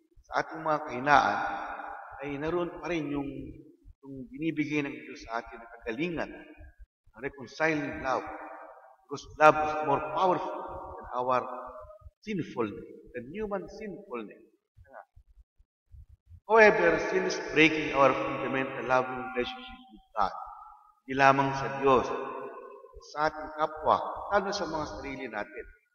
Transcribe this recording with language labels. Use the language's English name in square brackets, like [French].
[Filipino] Sa ating mga kahinaan, ay naroon pa rin yung binibigay ng Diyos sa atin na kagalingan, ang reconciling love. [English] Because love is more powerful than our sinfulness, than human sinfulness. However, sin is breaking our fundamental loving relationship with God. [Filipino] Hindi lamang sa Diyos, sa ating kapwa, lalo sa mga sarili natin.